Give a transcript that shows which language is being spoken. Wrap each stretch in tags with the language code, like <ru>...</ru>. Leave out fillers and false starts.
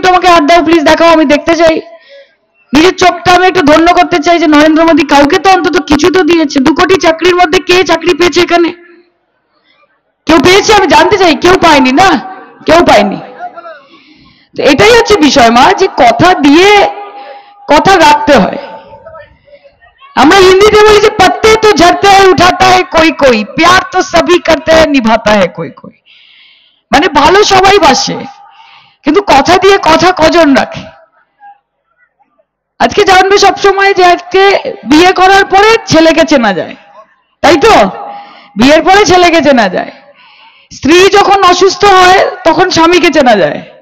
<bn>একটু আমাকে হাত দাও প্লিজ, দেখাও, আমি দেখতে চাই। নিজের চোখটা আমি একটু ধন্য করতে চাই যে নরেন্দ্র মোদী কাউকে তো অন্তত কিছু তো দিয়েছে। 2 কোটি চাকরির মধ্যে কে চাকরি পেয়েছে এখানে? কেউ পেয়েছে? আমি জানতে চাই। কেউ পায়নি না, কেউ পায়নি। তো এটাই হচ্ছে বিষয় মা, যে কথা দিয়ে কথা রাখতে হয়। আমরা হিন্দিতে বলি যে</bn> <hi>पत्ते तो झड़ते हैं उठाता है कोई कोई, प्यार तो सभी करते हैं निभाता है कोई कोई।</hi> <bn>মানে ভালো সবাই বাসে, কিন্তু কথা দিয়ে কথা কজন রাখে? আজকে জানবে সবসময় যে আজকে বিয়ে করার পরে ছেলেকে চেনা যায়, তাই তো? বিয়ের পরে ছেলেকে চেনা যায়। স্ত্রী যখন অসুস্থ হয় তখন স্বামীকে চেনা যায়।</bn>